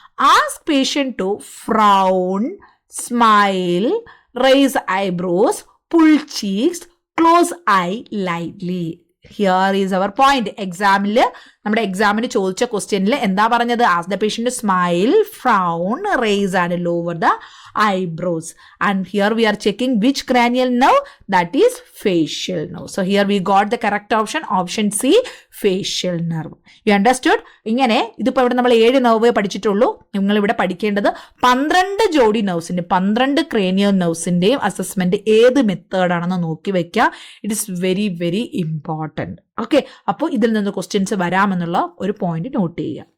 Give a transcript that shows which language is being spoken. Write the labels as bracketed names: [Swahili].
[English] Ask patient to frown, smile, raise eyebrows, pull cheeks, close eye lightly. Here is our point. [Malayalam] നമ്മുടെ എക്സാമിന് ചോദിച്ച ക്വസ്റ്റ്യനിൽ എന്താ പറഞ്ഞത്? [English] As the patient smile, frown, raise and lower the eyebrows. And here we are checking which cranial nerve, that is facial nerve. So here we got the correct option C, facial nerve. You understood? [Malayalam] ഇങ്ങനെ ഇതിപ്പോൾ ഇവിടെ നമ്മൾ 7 nerve പഠിച്ചിട്ടുള്ളൂ. നിങ്ങൾ ഇവിടെ പഠിക്കേണ്ടത് 12 ജോഡി നെർവ്സിന്റെ 12 cranial നെർവ്സിന്റെയും assessment ഏത് മെത്തേഡാണെന്ന് നോക്കി വെക്കുക. [English] It is very very important. [Malayalam] Okay, അപ്പോൾ ഇതിൽ നിന്ന് ക്വസ്റ്റ്യൻസ് വരാമെന്നുള്ള ഒരു പോയിന്റ് നോട്ട് ചെയ്യുക.